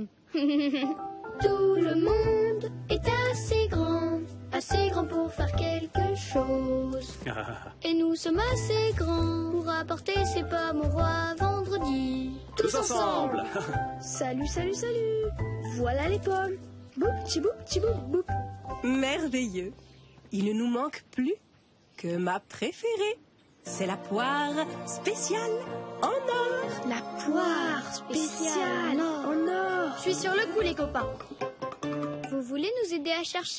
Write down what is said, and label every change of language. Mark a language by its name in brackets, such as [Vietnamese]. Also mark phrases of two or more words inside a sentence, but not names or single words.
[French] Tout le monde est assez grand pour faire quelque chose. Et nous sommes assez grands pour apporter ces pommes au roi vendredi. Tous ensemble. Salut, salut, salut. Voilà les pommes. Boup, tchiboup, tchiboup, boup. Merveilleux. Il ne nous manque plus que ma préférée. C'est la poire spéciale en or. La poire spéciale en or. Je suis sur le coup, les copains. Vous voulez nous aider à chercher?